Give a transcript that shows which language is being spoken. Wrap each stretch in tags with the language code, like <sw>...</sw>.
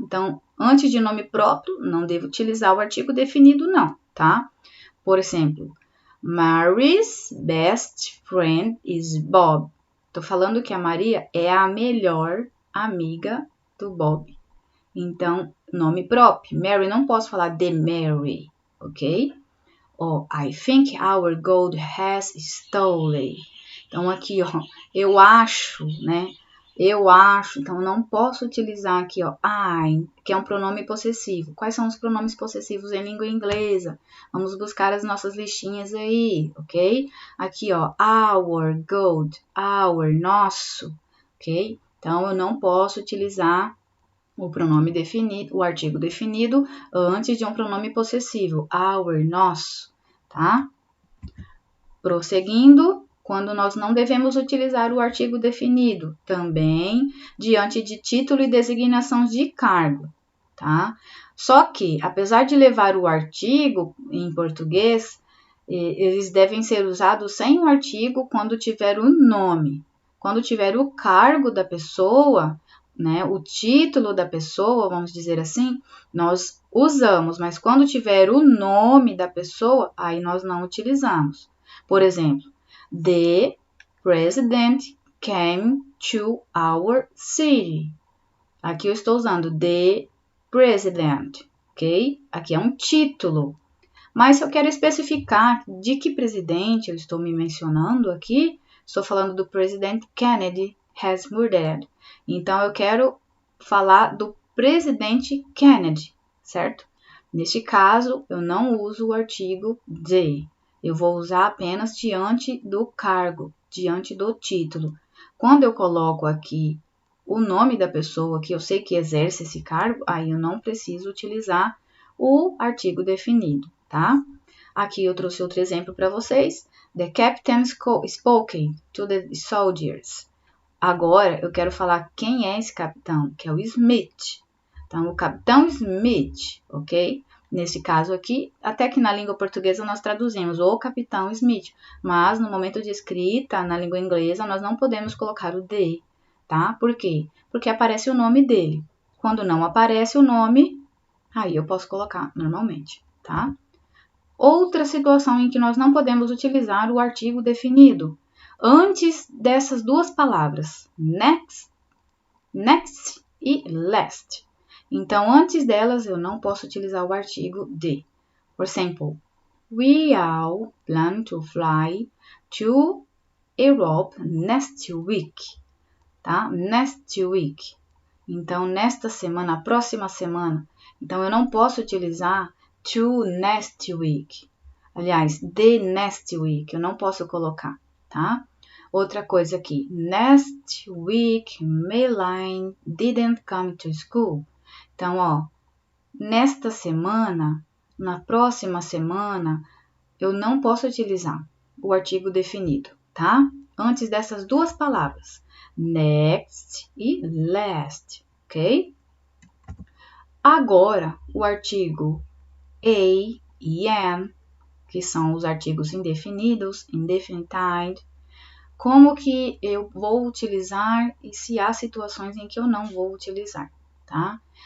<pt>Então, antes de nome próprio, não devo utilizar o artigo definido, não, tá? Por exemplo,</pt> <en>Mary's best friend is Bob.</en> <pt>Tô falando que a Maria é a melhor amiga do Bob. Então, nome próprio. Mary, não posso falar de Mary, ok?</pt> <en>Ó, I think our gold has stolen.</en> <pt>Então, aqui, ó, eu acho, né? Eu acho, então não posso utilizar aqui, ó, I, que é um pronome possessivo. Quais são os pronomes possessivos em língua inglesa? Vamos buscar as nossas listinhas aí, ok? Aqui, ó, our, gold, our, nosso, ok? Então, eu não posso utilizar o pronome definido, o artigo definido, antes de um pronome possessivo, our, nosso, tá? Prosseguindo, quando nós não devemos utilizar o artigo definido, também diante de título e designação de cargo, tá? Só que, apesar de levar o artigo em português, eles devem ser usados sem o artigo quando tiver o nome. Quando tiver o cargo da pessoa, né, o título da pessoa, vamos dizer assim, nós usamos, mas quando tiver o nome da pessoa, aí nós não utilizamos. Por exemplo,</pt> <en>the president came to our city.</en> <pt>Aqui eu estou usando</pt> <en>the president,</en> <pt>ok? Aqui é um título. Mas se eu quero especificar de que presidente eu estou me mencionando aqui, estou falando do presidente Kennedy</pt> <en>has murdered.</en> <pt>Então, eu quero falar do presidente Kennedy, certo? Neste caso, eu não uso o artigo de. Eu vou usar apenas diante do cargo, diante do título. Quando eu coloco aqui o nome da pessoa que eu sei que exerce esse cargo, aí eu não preciso utilizar o artigo definido, tá? Aqui eu trouxe outro exemplo para vocês.</pt> <en>The captain spoke to the soldiers.</en> <pt>Agora eu quero falar quem é esse capitão, que é o Smith. Então, o capitão Smith, ok? Nesse caso aqui, até que na língua portuguesa nós traduzimos o capitão Smith, mas no momento de escrita, na língua inglesa, nós não podemos colocar o de, tá? Por quê? Porque aparece o nome dele. Quando não aparece o nome, aí eu posso colocar normalmente, tá? Outra situação em que nós não podemos utilizar o artigo definido, antes dessas duas palavras, next e last. Então, antes delas, eu não posso utilizar o artigo de. Por exemplo,</pt> <en>we all plan to fly to Europe next week, tá? Next week.</en> <pt>Então, nesta semana, próxima semana. Então, eu não posso utilizar to next week. Aliás,</pt> <en>the next week,</en> <pt>eu não posso colocar, tá? Outra coisa aqui,</pt> <en>next week, Meline didn't come to school.</en> <pt>Então, ó, nesta semana, na próxima semana, eu não posso utilizar o artigo definido, tá? Antes dessas duas palavras, next e last, ok? Agora, o artigo a e am, que são os artigos indefinidos, indefinite, como que eu vou utilizar e se há situações em que eu não vou utilizar, tá?</pt>